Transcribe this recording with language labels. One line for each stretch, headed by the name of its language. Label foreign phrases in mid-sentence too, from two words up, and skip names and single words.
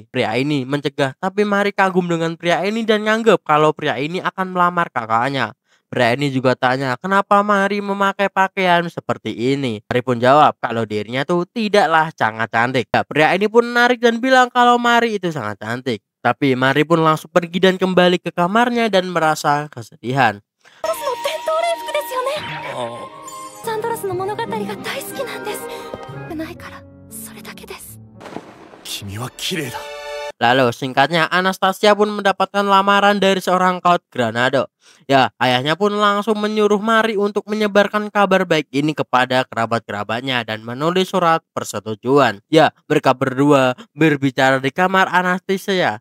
Indonesian: Pria ini mencegah tapi Mari kagum dengan pria ini dan nganggep kalau pria ini akan melamar kakaknya. Pria ini juga tanya kenapa Mari memakai pakaian seperti ini. Mari pun jawab kalau dirinya tuh tidaklah sangat cantik. Ya, pria ini pun menarik dan bilang kalau Mari itu sangat cantik. Tapi Mari pun langsung pergi dan kembali ke kamarnya dan merasa kesedihan.
Japanese: の伝統礼服ですよね。 Oh. サンドロスの物語が大好きなんです。ないからそれだけです。君は綺麗だ。
Indonesian: Lalu singkatnya Anastasia pun mendapatkan lamaran dari seorang Count Granado. Ya, ayahnya pun langsung menyuruh Mari untuk menyebarkan kabar baik ini kepada kerabat-kerabatnya dan menulis surat persetujuan. Ya, mereka berdua berbicara di kamar Anastasia.